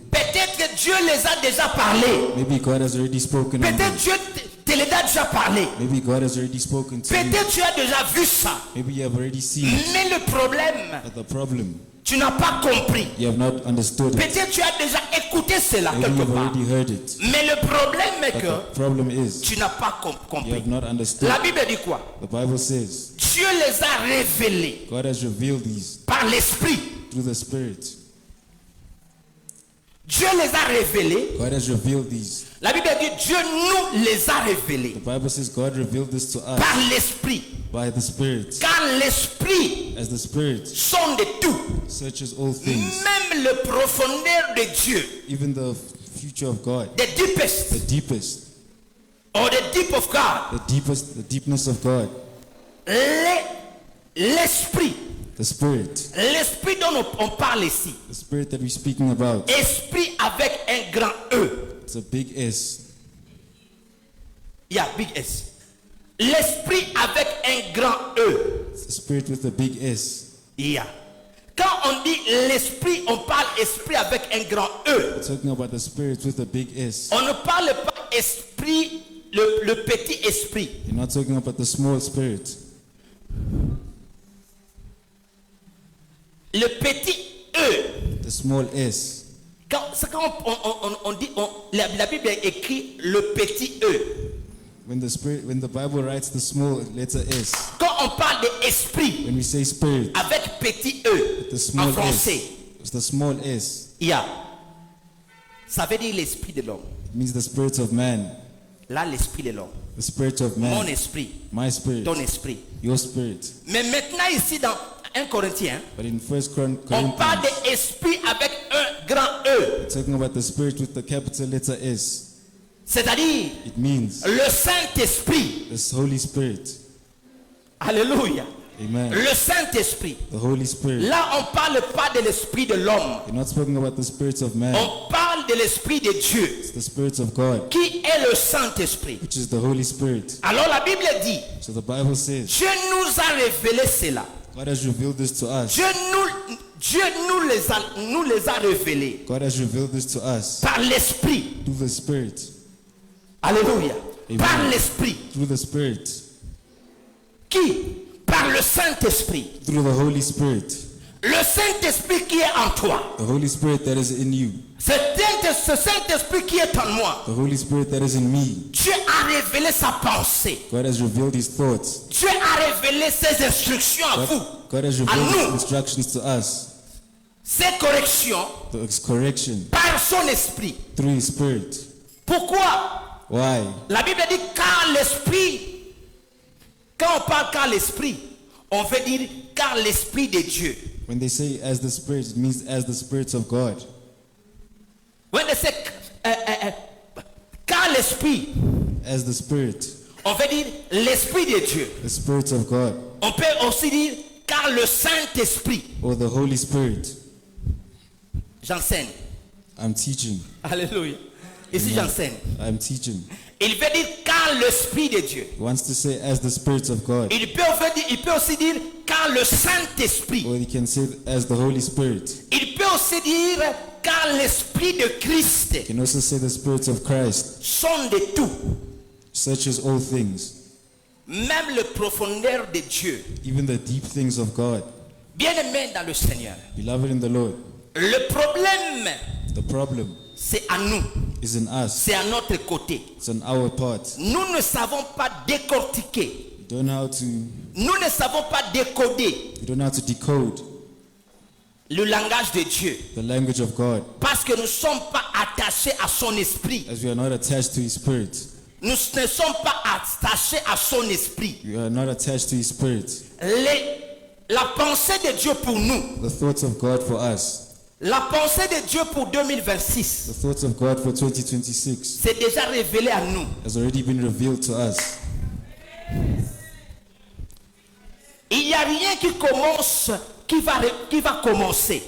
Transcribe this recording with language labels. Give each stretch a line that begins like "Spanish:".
French: peut-être que Dieu les a déjà parlé.
English: maybe God has already spoken on
French: Peut-être
English: them.
French: Dieu te les a déjà parlé.
English: Maybe God has already spoken to you.
French: Peut-être tu as déjà vu ça.
English: Maybe you have already seen it.
French: Mais le problème,
English: But the problem,
French: tu n'as pas compris.
English: you have not understood it.
French: Peut-être tu as déjà écouté cela
English: Maybe you
French: quelque
English: have
French: part.
English: already heard it.
French: Mais le problème est
English: But
French: que
English: the problem is,
French: tu n'as pas
English: you
French: compris.
English: have not understood.
French: La Bible dit quoi?
English: The Bible says,
French: Dieu les a révélés
English: God has revealed these
French: par l'Esprit.
English: through the Spirit.
French: Dieu les a révélés.
English: God has revealed these.
French: La Bible dit Dieu nous les a révélés
English: The Bible says God revealed this to us
French: par l'Esprit.
English: by the Spirit.
French: Car l'Esprit
English: As the Spirit
French: sonde tout.
English: searches all things,
French: Même le profondeur de Dieu.
English: even the future of God, The deepest. the deepest, Or the deep of God. the deepness of God,
French: L'esprit.
English: the Spirit,
French: L'esprit dont on parle ici.
English: the Spirit that we're speaking about.
French: Esprit avec un grand E.
English: It's a big S. Yeah, big S.
French: L'esprit avec un grand E.
English: It's the Spirit with a big S. Yeah.
French: Quand on dit l'esprit, on parle esprit avec un grand E.
English: We're talking about the Spirit with a big S.
French: On ne parle pas esprit, le petit esprit.
English: You're not talking about the small spirit.
French: Le petit E.
English: The small S.
French: Quand on dit, la Bible écrit le petit E.
English: When the Bible writes the small letter S,
French: Quand on parle d'esprit
English: when we say Spirit,
French: avec petit E
English: the
French: en
English: small
French: français,
English: S, it's the small S. yeah.
French: Ça veut dire l'esprit de l'homme.
English: It means the spirit of man,
French: Là, l'esprit de l'homme.
English: the spirit of
French: Mon
English: man,
French: esprit,
English: my spirit,
French: ton esprit.
English: your spirit.
French: Mais maintenant ici dans 1 Corinthiens,
English: But in 1
French: on parle
English: Corinthians,
French: d'esprit avec un grand E.
English: we're talking about the spirit with the capital letter S.
French: C'est-à-dire
English: It means
French: le Saint-Esprit.
English: the Holy Spirit.
French: Alléluia.
English: Amen.
French: Le Saint-Esprit.
English: The Holy Spirit.
French: Là, on ne parle pas de l'esprit de l'homme.
English: You're not speaking about the spirits of man.
French: On parle de l'esprit de Dieu,
English: It's the spirits of God,
French: qui est le Saint-Esprit.
English: which is the Holy Spirit.
French: Alors la Bible dit,
English: So the Bible says
French: Dieu nous a révélé cela.
English: God has revealed this to us.
French: Dieu nous les a révélés
English: God has revealed this to us
French: par l'Esprit.
English: through the Spirit.
French: Alléluia.
English: Amen.
French: Par l'Esprit.
English: Through the Spirit.
French: Qui? Par le Saint-Esprit.
English: Through the Holy Spirit.
French: Le Saint-Esprit qui est en toi.
English: The Holy Spirit that is in you.
French: Ce Saint-Esprit qui est en moi.
English: The Holy Spirit that is in me.
French: Dieu a révélé sa pensée.
English: God has revealed his thoughts.
French: Dieu a révélé ses instructions à vous.
English: God has
French: À
English: revealed his
French: nous.
English: instructions to us.
French: Ses corrections
English: The correction
French: par son esprit.
English: through his Spirit.
French: Pourquoi?
English: Why?
French: La Bible dit car l'esprit. Quand on parle car l'esprit, on veut dire car l'esprit de Dieu.
English: When they say as the Spirit, it means as the Spirit of God. When they say
French: car l'esprit,
English: As the Spirit,
French: on veut dire l'esprit de Dieu.
English: the Spirit of God,
French: On peut aussi dire car le Saint-Esprit.
English: or the Holy Spirit.
French: J'enseigne.
English: I'm teaching.
French: Alléluia. Ici j'enseigne.
English: I'm teaching.
French: Il veut dire car l'esprit de Dieu.
English: He wants to say as the Spirit of God.
French: Il peut aussi dire car le Saint-Esprit.
English: Or he can say as the Holy Spirit.
French: Il peut aussi dire car l'esprit de Christ
English: He can also say the Spirit of Christ
French: sont de tout.
English: searches all things,
French: Même le profondeur de Dieu.
English: even the deep things of God.
French: Bien-aimé dans le Seigneur.
English: Beloved in the Lord,
French: Le problème,
English: the problem
French: c'est à nous.
English: is in us.
French: C'est à notre côté.
English: It's on our part.
French: Nous ne savons pas décortiquer.
English: We don't know how to,
French: Nous ne savons pas décoder
English: we don't know how to decode
French: le langage de Dieu.
English: the language of God,
French: Parce que nous ne sommes pas attachés à son esprit.
English: as we are not attached to his Spirit.
French: Nous ne sommes pas attachés à son esprit.
English: We are not attached to his Spirit.
French: La pensée de Dieu pour nous,
English: The thoughts of God for us,
French: la pensée de Dieu pour 2026,
English: the thoughts of God for 2026
French: c'est déjà révélé à nous.
English: has already been revealed to us.
French: Il n'y a rien qui commence, qui va commencer.